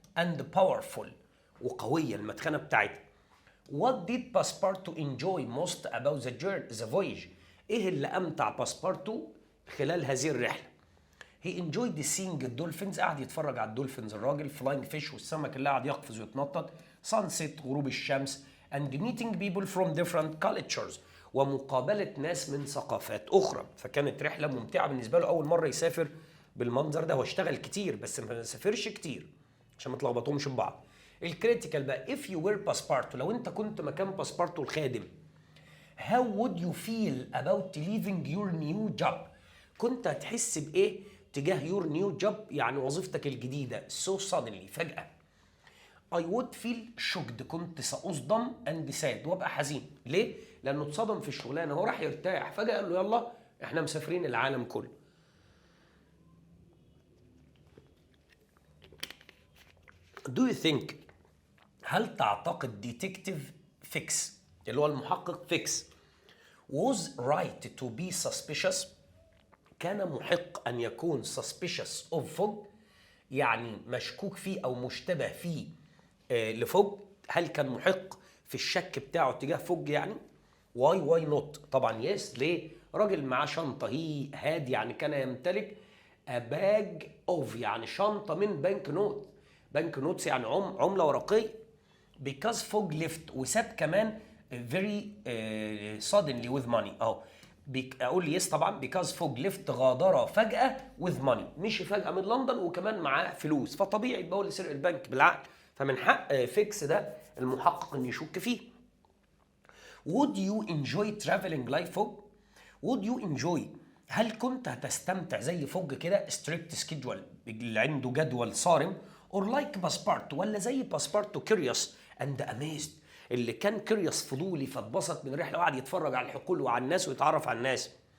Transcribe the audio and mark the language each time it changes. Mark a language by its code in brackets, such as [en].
[en] and powerful, [ar] وقويه المدخنه بتاعتها. [en] What did Passepartout enjoy most about the voyage؟ [ar] ايه اللي امتع باسبارتو خلال هذه الرحله؟ [en] He enjoyed seeing [ar] الدولفينز، قاعد يتفرج على الدولفينز الراجل. [en] flying fish, [ar] والسمك اللي قاعد يقفز ويتنطط. sunset، غروب الشمس. [en] and meeting people from different cultures، [ar] ومقابلة ناس من ثقافات أخرى. فكانت رحلة ممتعة بالنسبة له، أول مرة يسافر بالمنظر ده. هو اشتغل كتير بس ما سافرش كتير عشان ما تلخبطهمش ببعض. الكريتيكال بقى [en] if you were [ar] باسبارتو، لو أنت كنت مكان باسبارتو الخادم. [en] how would you feel about leaving your new job؟ [ar] كنت هتحس بإيه تجاه [en] your new job [ar] يعني وظيفتك الجديدة [en] so suddenly [ar] فجأة. [en] I would feel shocked [ar] كنت سأصدم [en] and sad [ar] وابقى حزين. ليه؟ لأنه اتصدم في الشغلانة، هو راح يرتاح فجأة قال له يلا احنا مسافرين العالم كله. [en] Do you think [ar] هل تعتقد ديتكتيف فيكس اللي هو المحقق فيكس [en] was right to be suspicious [ar] كان محق أن يكون suspicious of فوج يعني مشكوك فيه أو مشتبه فيه لفوج؟ هل كان محق في الشك بتاعه تجاه فوج يعني؟ [en] why not؟ [ar] طبعا يس. ليه؟ راجل معاه شنطة هي هاد يعني كان يمتلك [en] a bag of [ar] يعني شنطة من بنك نوت. [en] bank notes [ar] يعني عملة ورقية. [en] because فوج left [ar] وساب كمان [en] very suddenly with money اهو. [ar] اقول يس طبعا [en] because فوج left [ar] غادر فجأة [en] with money [ar] مشي فجأة من لندن وكمان معاه فلوس، فطبيعي يبقى هو اللي سرق البنك بالعقل، فمن حق فيكس ده المحقق انه يشك فيه. [en] would you enjoy traveling like [ar] فوج؟ would you enjoy هل كنت هتستمتع زي فوج كده [en] strict schedule [ar] اللي عنده جدول صارم [en] or like [ar] باسبارتو ولا زي باسبارتو [en] curious and amazed [ar] اللي كان كيريوس فضولي فاتبسط من رحله وقعد يتفرج على الحقول وعلى الناس ويتعرف على الناس.